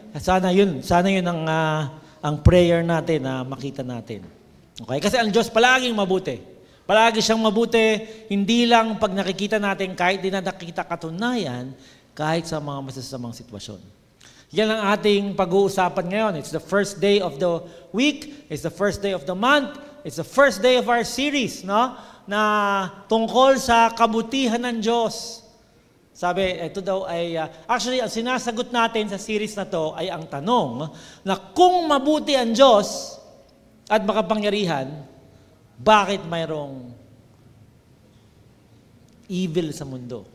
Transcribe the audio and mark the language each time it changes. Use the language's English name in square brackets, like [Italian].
[Filipino] Sana yun ang prayer natin na makita natin. Okay? Kasi ang Diyos palaging mabuti. Palagi siyang mabuti, hindi lang pag nakikita natin kahit di na nakikita katunayan, kahit sa mga masasamang sitwasyon. Yan ang ating pag-uusapan ngayon. [English] It's the first day of the week. It's the first day of the month. It's the first day of our series, no? [Filipino] Na tungkol sa kabutihan ng Diyos. Sabi, ito daw ay, actually, ang sinasagot natin sa series na to ay ang tanong na kung mabuti ang Diyos at makapangyarihan, bakit mayroong evil sa mundo?